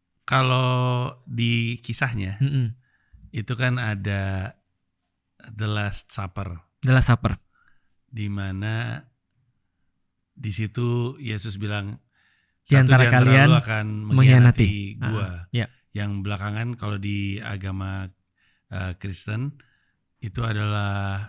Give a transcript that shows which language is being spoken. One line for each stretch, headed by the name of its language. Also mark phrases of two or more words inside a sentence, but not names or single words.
Indonesian: Kalau di kisahnya itu kan ada The Last Supper. The Last Supper. Di mana di situ Yesus bilang Di satu antara di antara kalian lu akan mengkhianati gua. Yang belakangan kalau di agama Kristen itu adalah